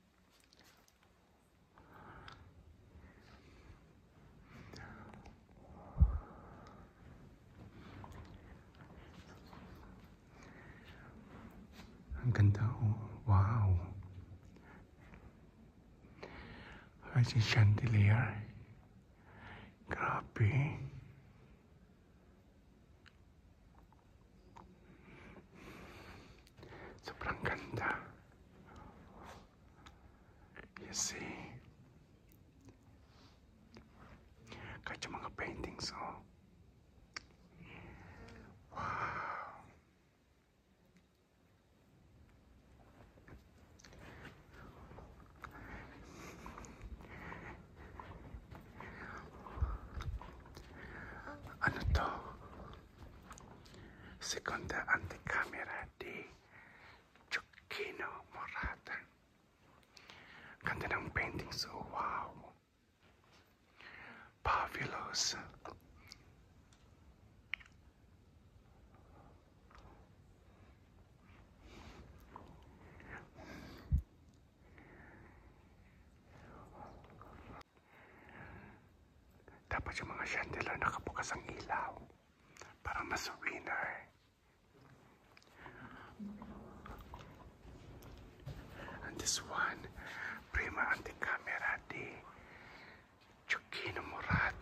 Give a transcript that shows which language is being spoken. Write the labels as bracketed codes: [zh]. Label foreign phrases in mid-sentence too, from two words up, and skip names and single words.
[tl] Ang ganda, oh. Wow! Ay, si chandelier. Grabe. Sobrang ganda. [en] You see? [tl] Kahit yung mga paintings, oh. Wow! Ano to? [it] Seconda anticamera di Gioacchino Murata. [tl] Ganda ng paintings, oh, wow! Fabulous! Dapat yung mga chandelier nakabukas ang ilaw para mas winner. [en] And this one, [it] prima anticamera di Gioacchino Murata.